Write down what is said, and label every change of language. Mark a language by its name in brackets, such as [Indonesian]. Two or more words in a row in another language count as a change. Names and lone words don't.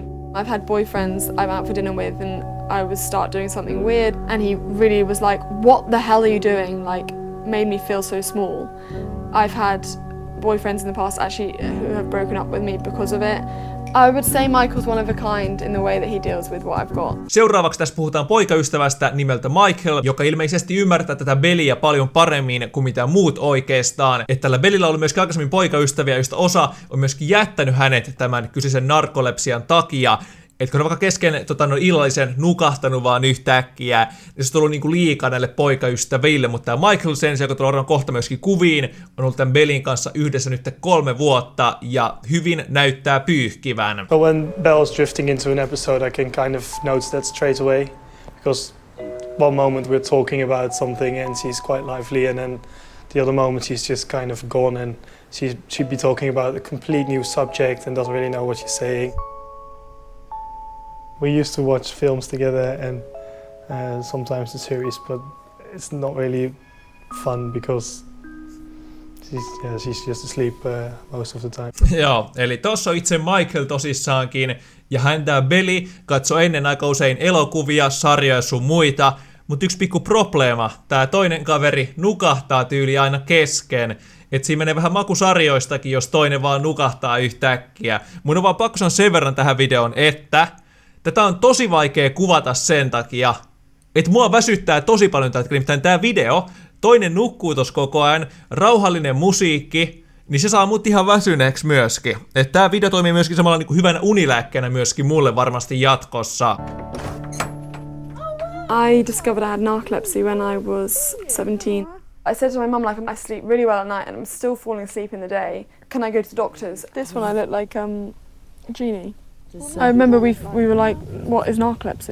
[English] I've had boyfriends I'm out for dinner with and I would start doing something weird and he really was like, what the hell are you doing? Like, made me feel so small. I've had boyfriends in the past actually who have broken up with me because of it. I would say Michael's one of a kind in the way that he deals with what I've got. [Finnish] Seuraavaksi tässä puhutaan poikaystävästä nimeltä Michael, joka ilmeisesti ymmärtää tätä Bellyä paljon paremmin kuin mitä muut oikeastaan. Että tällä Bellyllä on ollut myöskin aikaisemmin poikaystäviä, joista osa on myöskin jättänyt hänet tämän kyseisen narkolepsian takia. Että kun on vaikka kesken illallisen nukahtanut vaan yhtäkkiä, niin se on tullut niinku liikaa näille poikaystäville, mutta tämä Michael sen joka tulee kohta myöskin kuviin, on ollut tämän Bellin kanssa yhdessä nyt 3 vuotta ja hyvin näyttää pyyhkivän. [English] But when Belle's drifting into an episode, I can kind of notice that straight away, because one moment we're talking about something and she's quite lively, and then the other moment she's just kind of gone and she'd be talking about a complete new subject and doesn't really know what she's saying. We used to watch films together and sometimes the series, but it's not really fun because she's just asleep most of the time. [Finnish] Joo, eli tossa on itse Michael tosissaankin, ja hän tää Belly katsoo ennen aika usein elokuvia, sarjoja sun muita, mutta yksi pikku probleema, tää toinen kaveri nukahtaa tyyli aina kesken. Et siinä menee vähän makusarjoistakin, jos toinen vaan nukahtaa yhtäkkiä. Mun on vaan pakko sanoa sen verran tähän videoon, että tätä on tosi vaikea kuvata sen takia, että mua väsyttää tosi paljon tätä, nimittäin tää video, toinen nukkuu tossa koko ajan, rauhallinen musiikki, niin se saa mut ihan väsyneeksi myöskin. Että tää video toimii myöskin samalla niinku hyvänä unilääkkeenä myöskin mulle varmasti jatkossa. [English] I discovered I had narcolepsy when I was 17. I said to my mum, like, I sleep really well at night and I'm still falling asleep in the day. can I go to the doctors? This one I look like a genie. I remember we were like, what is narcolepsy?